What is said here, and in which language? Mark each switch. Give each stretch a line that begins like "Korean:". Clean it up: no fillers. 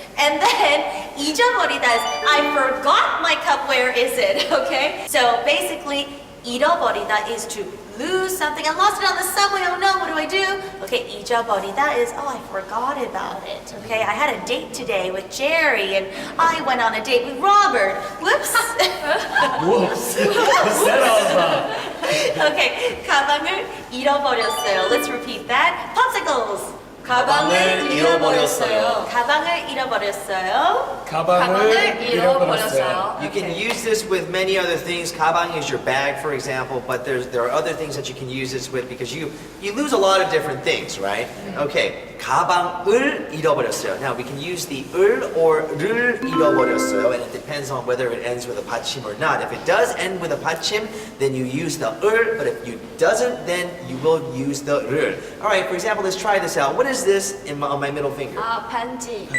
English: And then 잊어버리다 is I forgot my cup. Where is it? Okay. So basically, 잃어버리다 is to lose something. I lost it on the subway. Oh no, what do I do? Okay, 잊어버리다 is I forgot about it. Okay, I had a date today with Jerry, and I went on a date with Robert. Whoops. Whoops.
Korean: Okay, 가방을 잃어버렸어요.
English: Let's repeat that. Popsicles.
Korean: 가방을 잃어버렸어요. 가방을 잃어버렸어요. 가방을 잃어버렸어요.
English: You can use this with many other things. 가방 is your bag, for example, but there are other things that you can use this with because you lose a lot of different things, right?
Korean: Okay, 가방을 잃어버렸어요.
English: Now we can use the 을 or 를 잃어버렸어요, and it depends on whether it ends with a 받침 or not. If it does end with a 받침, then you use the 을, but if it doesn't, then you will use the 를. All right, for example, let's try this out. What is this on my middle finger?
Korean: 반지.